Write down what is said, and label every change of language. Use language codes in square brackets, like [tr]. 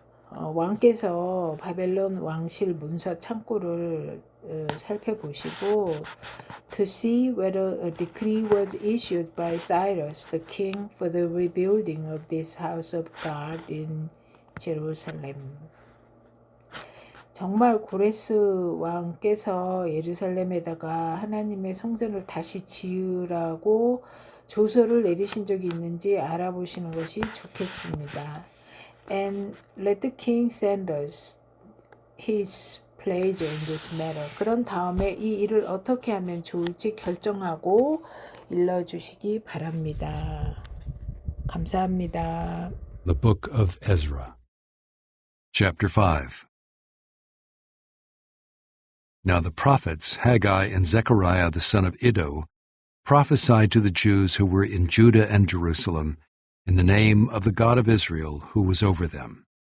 [ko] 왕께서 바벨론 왕실 문서 창고를 살펴보시고 [en] to see whether a decree was issued by Cyrus the king for the rebuilding of this house of God in Jerusalem. [ko] 정말 고레스 왕께서 예루살렘에다가 하나님의 성전을 다시 지으라고 조서를 내리신 적이 있는지 알아보시는 것이 좋겠습니다. [en] And let the king send us his pleasure in this matter. [ko] 그런 다음에 이 일을 어떻게 하면 좋을지 결정하고 일러주시기 바랍니다. 감사합니다. [en] The Book of Ezra, Chapter 5. Now the prophets Haggai and Zechariah the son of Iddo prophesied to the Jews who were in Judah and Jerusalem in the name of the God of Israel who was over them.